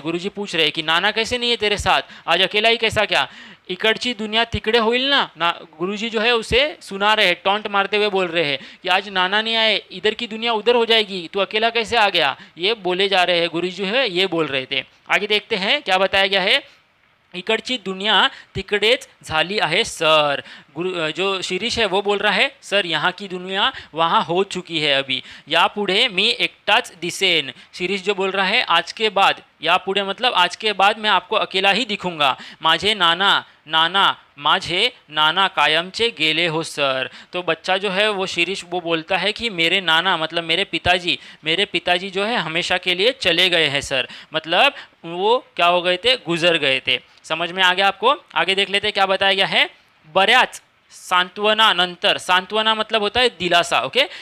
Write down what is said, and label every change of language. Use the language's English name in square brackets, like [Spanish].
[Hindi] गुरुजी पूछ रहे हैं कि नाना कैसे नहीं है तेरे साथ, आज अकेला ही कैसा, क्या [Marathi] इकडची दुनिया तिकडे होईल ना। [Hindi] गुरुजी जो है उसे सुना रहे हैं, टॉन्ट मारते हुए बोल रहे हैं कि आज नाना नहीं आए, इधर की दुनिया उधर हो जाएगी, तू अकेला कैसे आ गया, ये बोले जा रहे हैं, गुरुजी जो है ये बोल रहे थे। आगे देखते हैं क्या बताया गया है। [Marathi] इकडची दुनिया तिकडेच झाली आहे सर। [Hindi] जो शिरीष है वो बोल रहा है सर यहाँ की दुनिया वहाँ हो चुकी है अभी, [Marathi] यापुढे मी एकटाच दिसेन। [Hindi] शिरीष जो बोल रहा है आज के बाद, यापुढे मतलब आज के बाद मैं आपको अकेला ही दिखूंगा। [Marathi] माझे माझे नाना कायमचे गेले हो सर। [Hindi] तो बच्चा जो है वो शिरीष वो बोलता है कि मेरे नाना मतलब मेरे पिताजी जो है हमेशा के लिए चले गए हैं सर, मतलब वो क्या हो गए थे, गुजर गए थे। समझ में आ गया आपको। आगे देख लेते क्या बताया गया है। [Marathi] बऱ्याच सांत्वना नंतर, [Hindi] सांत्वना मतलब होता है दिलासा, ओके।